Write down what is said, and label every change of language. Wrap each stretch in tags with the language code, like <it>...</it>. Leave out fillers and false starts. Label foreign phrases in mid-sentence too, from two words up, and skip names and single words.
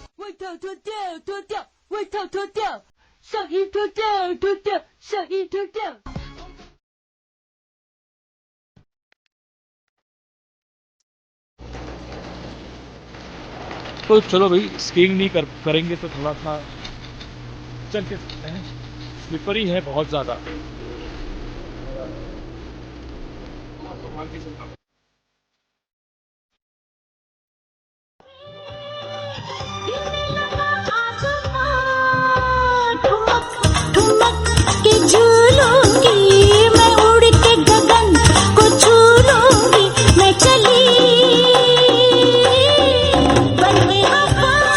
<zh>外套脱掉，脱掉，外套脱掉，上衣脱掉，脱掉，上衣脱掉。</zh> <hi>तो चलो भाई, स्कीइंग नहीं करेंगे तो थोड़ा सा चल के सकते हैं। स्लिपरी है बहुत ज़्यादा। ठुमक के झूलूंगी मैं, उड़ के गगन को छू लूंगी मैं, चली बनवे वफा।</hi>